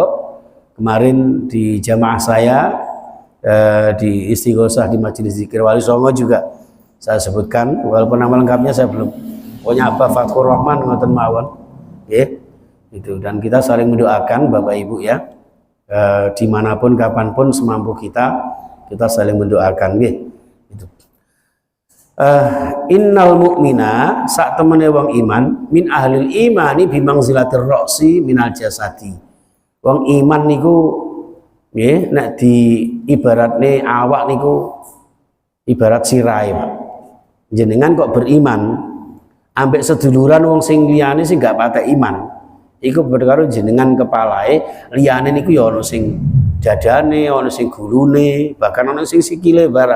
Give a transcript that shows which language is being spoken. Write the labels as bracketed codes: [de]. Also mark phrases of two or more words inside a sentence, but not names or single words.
[id] Kemarin di jamaah saya di Istighosah di Majelis Zikir Wali Songo juga saya sebutkan, walaupun nama lengkapnya saya belum punya apa, [jv] Fathur Rahman ngoten mawon. [id] Itu, dan kita saling mendoakan Bapak Ibu ya. Dimanapun kapanpun semampu kita saling mendoakan nggih. Itu. [ar] إن المؤمن [jv] sak temene wong iman [ar] من أهل الإيمان بمنزلة الرأس من الجسد. [jv] Wong iman niku nggih nek di ibaratne awak niku ibarat sirai, Pak. Jenengan kok beriman ambek seduluran wong sing liyane sing gak patek iman. Iku berkaro jenengan kepalae, liyane niku ya ana sing dadane, ana sing gulune, bahkan ana sing sikile barang.